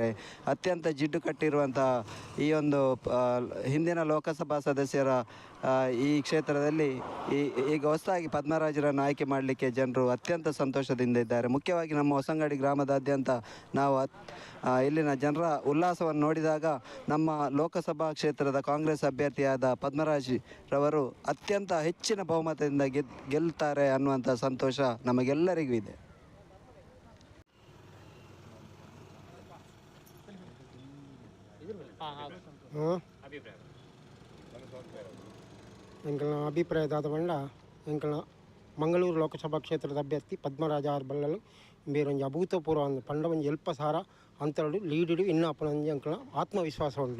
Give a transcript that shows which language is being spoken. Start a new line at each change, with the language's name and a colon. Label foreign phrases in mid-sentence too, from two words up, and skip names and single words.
Kannada: ಅತ್ಯಂತ ಜಿಡ್ಡು ಕಟ್ಟಿರುವಂಥ ಈ ಒಂದು ಹಿಂದಿನ ಲೋಕಸಭಾ ಸದಸ್ಯರ ಈ ಕ್ಷೇತ್ರದಲ್ಲಿ ಈಗ ಹೊಸದಾಗಿ ಪದ್ಮರಾಜರನ್ನು ಆಯ್ಕೆ ಮಾಡಲಿಕ್ಕೆ ಜನರು ಅತ್ಯಂತ ಸಂತೋಷದಿಂದ ಇದ್ದಾರೆ. ಮುಖ್ಯವಾಗಿ ನಮ್ಮ ಹೊಸಂಗಡಿ ಗ್ರಾಮದಾದ್ಯಂತ ನಾವು ಇಲ್ಲಿನ ಜನರ ಉಲ್ಲಾಸವನ್ನು ನೋಡಿದಾಗ ನಮ್ಮ ಲೋಕಸಭಾ ಕ್ಷೇತ್ರದ ಕಾಂಗ್ರೆಸ್ ಅಭ್ಯರ್ಥಿಯಾದ ಪದ್ಮರಾಜ್ ರವರು ಅತ್ಯಂತ ಹೆಚ್ಚಿನ ಬಹುಮತದಿಂದ ಗೆಲ್ತಾರೆ ಅನ್ನುವಂಥ ಸಂತೋಷ ನಮಗೆಲ್ಲರಿಗೂ ಇದೆ.
Tulu: ಎಂಕಲ್ನ ಅಭಿಪ್ರಾಯದಾದ ಬಂಡ ಎಂಕಲ್ನ ಮಂಗಳೂರು ಲೋಕಸಭಾ ಕ್ಷೇತ್ರದ ಅಭ್ಯರ್ಥಿ ಪದ್ಮರಾಜ ಆರ್ ಬಲ್ಲಲು ಬೇರೊಂದು ಅಭೂತಪೂರ್ವ ಪಂಡ ಒಂದು ಎಲ್ಪ ಸಾರ ಅಂತರಡು ಲೀಡಿಡು ಇನ್ನೂ ಅಪ್ಪನಂಜಿ ಎಂಕಲ್ನ ಆತ್ಮವಿಶ್ವಾಸ ಉಂಡು.